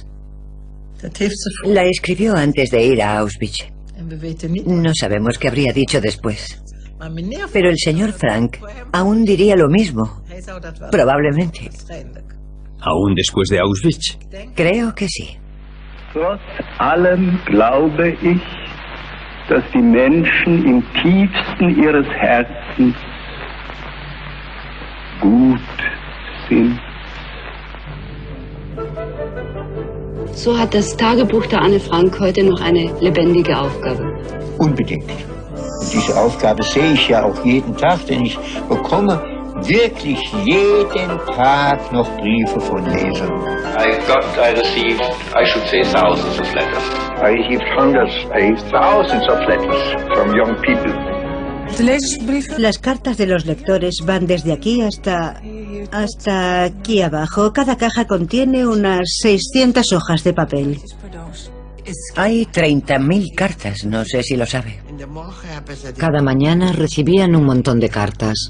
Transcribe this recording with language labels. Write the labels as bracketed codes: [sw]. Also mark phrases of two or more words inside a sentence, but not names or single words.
[es] La escribió antes de ir a Auschwitz. No sabemos qué habría dicho después. Pero el señor Frank aún diría lo mismo. Probablemente. ¿Aún después de Auschwitz? Creo que sí. [de] Trotz allem glaube ich, dass die Menschen im tiefsten ihres Herzens gut sind. So hat das Tagebuch der Anne Frank heute noch eine lebendige Aufgabe. Unbedingt. Und diese Aufgabe sehe ich ja auch jeden Tag, denn ich bekomme wirklich jeden Tag noch Briefe von Lesern. [en] I received, I should say, thousands of letters. I received hundreds, thousands of letters from young people. [es] Las cartas de los lectores van desde aquí hasta aquí abajo. Cada caja contiene unas 600 hojas de papel. Hay 30.000 cartas, no sé si lo sabe. Cada mañana recibían un montón de cartas.